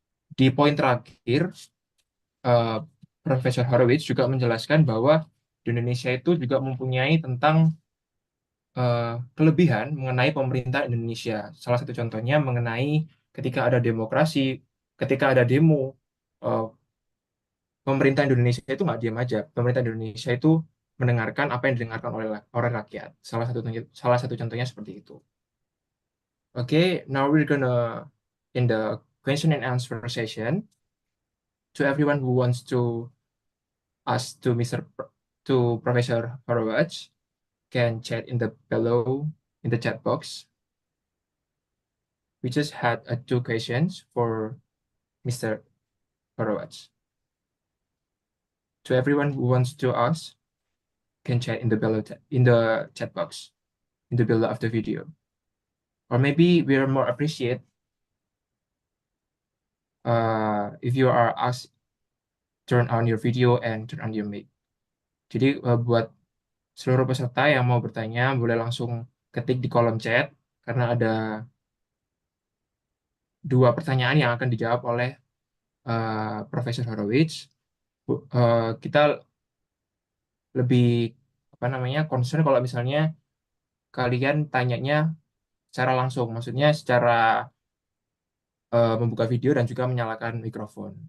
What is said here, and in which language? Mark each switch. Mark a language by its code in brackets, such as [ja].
[id] Di poin terakhir, Profesor Horowitz juga menjelaskan bahwa di Indonesia itu juga mempunyai tentang kelebihan mengenai pemerintah Indonesia. Salah satu contohnya mengenai ketika ada demokrasi, ketika ada demo, pemerintah Indonesia itu nggak diam aja. Pemerintah Indonesia itu mendengarkan apa yang didengarkan oleh rakyat. Salah satu contohnya seperti itu. [en] Okay, now we're gonna in the question and answer session. To everyone who wants to ask to Professor Horowitz, can chat below in the chat box. We just had 2 questions for Mr. Horowitz. To everyone who wants to ask, can chat in the chat box in the below of the video. Or maybe we are more appreciate if you are asked turn on your video and turn on your mic. [id] Jadi buat seluruh peserta yang mau bertanya boleh langsung ketik di kolom chat, karena ada 2 pertanyaan yang akan dijawab oleh Profesor Horowitz. Kita lebih concern kalau misalnya kalian tanyanya secara langsung, maksudnya secara membuka video dan juga menyalakan mikrofon.